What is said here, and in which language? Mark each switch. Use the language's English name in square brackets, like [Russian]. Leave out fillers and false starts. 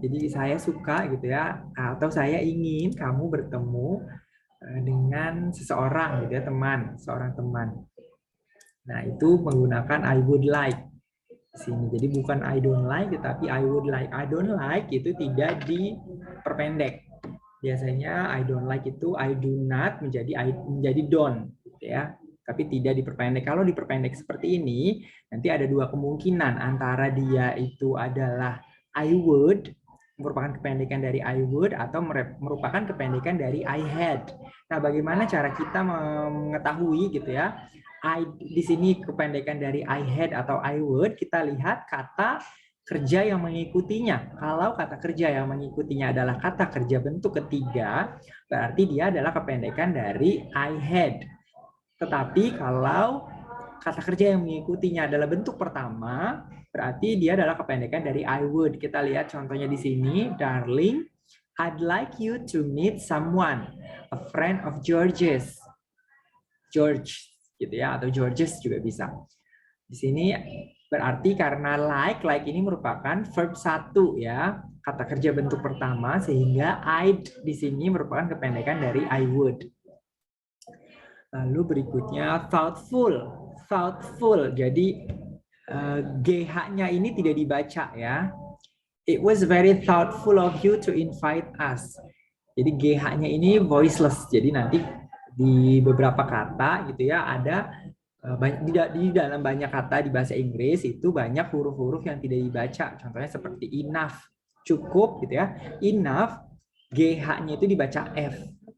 [Indonesian] Jadi saya suka gitu ya, atau saya ingin kamu bertemu dengan seseorang gitu ya, seorang teman. Nah, itu menggunakan I would like di sini. Jadi bukan [English] I don't like, [Indonesian] tetapi [English] I would like. [Indonesian] I don't like itu tidak diperpendek. Biasanya I don't like itu I do not menjadi don't gitu ya. Tapi tidak diperpendek. Kalau diperpendek seperti ini, nanti ada dua kemungkinan, antara dia itu adalah I would, merupakan kependekan dari I would, atau merupakan kependekan dari I had. Nah, bagaimana cara kita mengetahui gitu ya? Di sini kependekan dari I had atau I would, kita lihat kata kerja yang mengikutinya. Kalau kata kerja yang mengikutinya adalah kata kerja bentuk ketiga, berarti dia adalah kependekan dari I had. Tetapi kalau kata kerja yang mengikutinya adalah bentuk pertama, berarti dia adalah kependekan dari I would. Kita lihat contohnya di sini, [English] darling, I'd like you to meet someone, a friend of George's. [Indonesian] George gitu ya, atau George's juga bisa. Di sini berarti karena like ini merupakan verb 1 ya, kata kerja bentuk pertama, sehingga I'd di sini merupakan kependekan dari I would. Lalu berikutnya thoughtful. Jadi GH-nya ini tidak dibaca ya. [English] It was very thoughtful of you to invite us. [Indonesian] Jadi GH-nya ini voiceless. Jadi nanti di beberapa kata gitu ya, ada di dalam banyak kata di bahasa Inggris itu banyak huruf-huruf yang tidak dibaca. Contohnya seperti enough, cukup gitu ya. Enough, GH-nya itu dibaca F.